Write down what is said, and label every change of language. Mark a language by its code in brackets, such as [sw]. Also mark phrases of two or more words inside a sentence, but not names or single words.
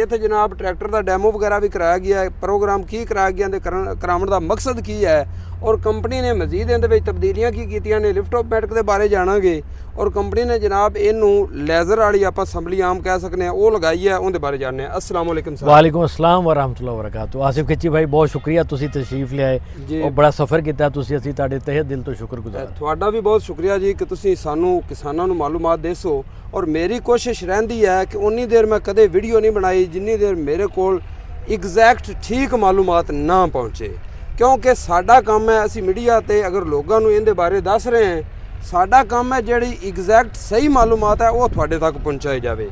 [pa] ਇੱਥੇ ਜਨਾਬ ਟਰੈਕਟਰ ਦਾ ਡੈਮੋ ਵਗੈਰਾ ਵੀ ਕਰਾਇਆ ਗਿਆ ਹੈ। ਪ੍ਰੋਗਰਾਮ ਕੀ ਕਰਾਇਆ ਗਿਆ ਤੇ ਕਰਾਉਣ ਦਾ ਮਕਸਦ ਕੀ ਹੈ ਔਰ ਕੰਪਨੀ ਨੇ ਮਜ਼ੀਦ ਇਹਦੇ ਵਿੱਚ ਤਬਦੀਲੀਆਂ ਕੀ ਕੀਤੀਆਂ ਨੇ, [en] lift automatic [pa] ਦੇ ਬਾਰੇ ਜਾਣਾਂਗੇ। ਔਰ ਕੰਪਨੀ ਨੇ ਜਨਾਬ ਇਹਨੂੰ ਲੇਜ਼ਰ ਵਾਲੀ ਆਪਾਂ ਅਸੈਂਬਲੀ ਆਮ ਕਹਿ ਸਕਨੇ ਆ ਉਹ ਲਗਾਈ ਹੈ, ਉਹਦੇ ਬਾਰੇ ਜਾਣਦੇ ਹਾਂ। [ar] السلام عليكم सर। وعليكم السلام ورحمة الله وبركاته. [ur] آصف کھچی بھائی بہت شکریہ, [pa] ਤੁਸੀਂ ਤਸ਼ਰੀਫ ਲਿਆਏ ਔਰ ਬੜਾ ਸਫ਼ਰ ਕੀਤਾ ਤੁਸੀਂ। ਅਸੀਂ ਤੁਹਾਡੇ ਤਹਿ ਦਿਲ ਤੋਂ ਸ਼ੁਕਰਗੁਜ਼ਾਰ। ਤੁਹਾਡਾ ਵੀ ਬਹੁਤ ਸ਼ੁਕਰੀਆ ਜੀ ਕਿ ਤੁਸੀਂ ਸਾਨੂੰ ਕਿਸਾਨਾਂ ਨੂੰ ਮਾਲੂਮਾਤ ਦੇਸੋ। ਔਰ ਮੇਰੀ ਕੋਸ਼ਿਸ਼ ਰਹਿੰਦੀ ਹੈ ਕਿ ਉਨੀ ਦੇਰ ਮੈਂ ਕਦੇ ਵੀਡੀਓ ਨਹੀਂ ਬਣਾਈ ਜਿੰਨੀ ਦੇਰ ਮੇਰੇ ਕੋਲ ਐਗਜ਼ੈਕਟ ਠੀਕ ਮਾਲੂਮਾਤ ਨਾ ਪਹੁੰਚੇ, ਕਿਉਂਕਿ ਸਾਡਾ ਕੰਮ ਹੈ ਅਸੀਂ ਮੀਡੀਆ ਤੇ ਅਗਰ ਲੋਕਾਂ ਨੂੰ ਇਹਦੇ ਬਾਰੇ ਦੱਸ ਰਹੇ ਹਾਂ, ਸਾਡਾ ਕੰਮ ਹੈ ਜਿਹੜੀ ਐਗਜ਼ੈਕਟ ਸਹੀ ਮਾਲੂਮਾਤ ਹੈ ਉਹ ਤੁਹਾਡੇ ਤੱਕ ਪਹੁੰਚਾਈ ਜਾਵੇ।